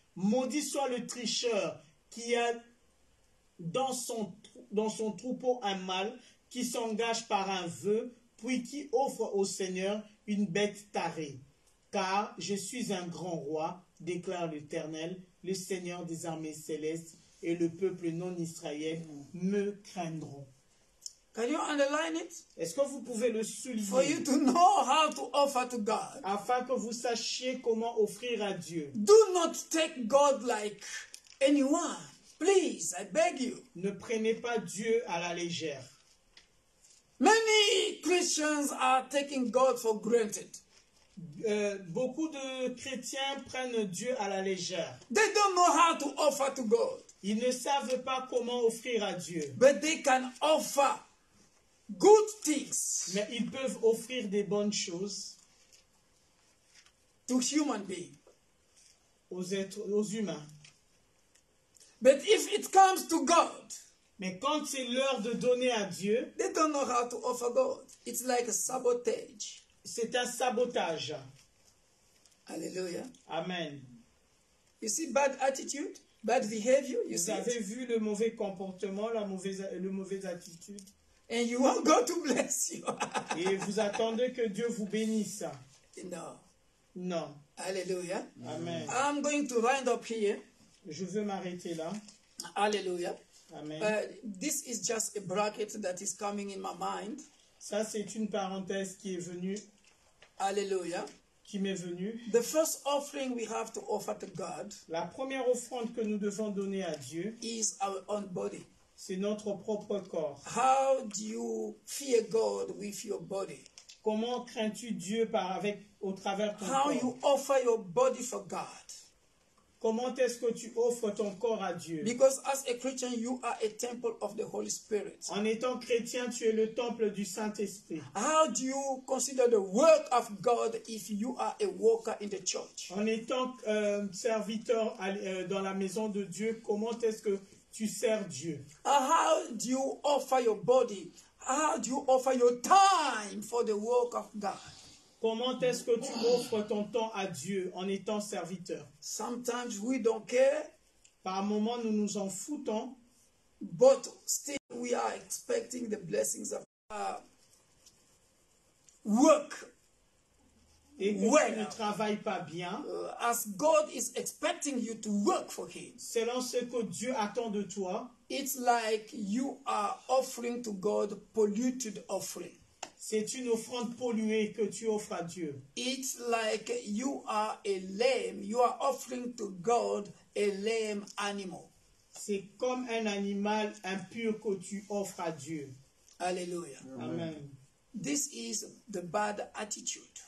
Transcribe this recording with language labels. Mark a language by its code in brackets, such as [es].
[fr] Maudit soit le tricheur qui a dans son troupeau un mâle, qui s'engage par un vœu, puis qui offre au Seigneur une bête tarée. Car je suis un grand roi, déclare l'Éternel, le Seigneur des armées célestes, et le peuple non israélien me craindront. [en] Can you underline it? [fr] Est-ce que vous pouvez le souligner? [en] For you to know how to offer to God. [fr] Afin que vous sachiez comment offrir à Dieu. [en] Do not take God like anyone. Please, I beg you. [fr] Ne prenez pas Dieu à la légère. [en] Many Christians are taking God for granted. [fr] Beaucoup de chrétiens prennent Dieu à la légère. [en] They don't know how to offer to God. [fr] Ils ne savent pas comment offrir à Dieu. [en] But they can offer good things. [fr] Mais ils peuvent offrir des bonnes choses [en] to human beings. [fr] Aux humains. [en] But if it comes to God, [fr] Mais quand c'est l'heure de donner à Dieu, [en] they don't know how to offer God. It's like a sabotage. [fr] c'est un sabotage. [en] Hallelujah. [fr] Amen. [en] You see bad attitude, bad behavior, you [fr] Vous [en] see [fr] avez [en] it? [fr] vu le mauvais comportement, la mauvaise attitude. [en] And you want God to bless you. [fr] Et vous attendez que Dieu vous bénisse. [en] No. [fr] Non. [en] Hallelujah. [fr] Amen. [en] I'm going to wind up here. [fr] Je veux m'arrêter là. [en] Hallelujah. [fr] Amen. [en] This is just a bracket that is coming in my mind. [fr] Ça, c'est une parenthèse qui est venue, [en] Hallelujah. [fr] qui m'est venue. [en] The first offering we have to offer to God [fr] La première offrande que nous devons donner à Dieu, [en] is our own body. [fr] c'est notre propre corps. [en] How do you fear God with your body? [fr] Comment crains-tu Dieu au travers de ton [en] How [fr] corps? [en] you offer your body for God? [fr] Comment est-ce que tu offres ton corps à Dieu? [en] Because as a Christian, you are a temple of the Holy Spirit. [fr] En étant chrétien, tu es le temple du Saint-Esprit. [en] How do you consider the work of God if you are a worker in the church? [fr] En étant serviteur dans la maison de Dieu, comment est-ce que tu sers Dieu? [en] How do you offer your body? How do you offer your time for the work of God? [fr] Comment est-ce que tu offres ton temps à Dieu en étant serviteur? [en] Sometimes we don't care, [fr] Par moments, nous nous en foutons, [en] but still we are expecting the blessings of work. [fr] et que Ouais. tu ne travailles pas bien, [en] As God is expecting you to work for Him, [fr] selon ce que Dieu attend de toi, [en] it's like you are offering to God polluted offering. [fr] c'est une offrande polluée que tu offres à Dieu. [en] It's like you are a lamb. You are offering to God a lame animal. [fr] C'est comme un animal impur que tu offres à Dieu. [en] Hallelujah. [fr] Amen. [en] This is the bad attitude.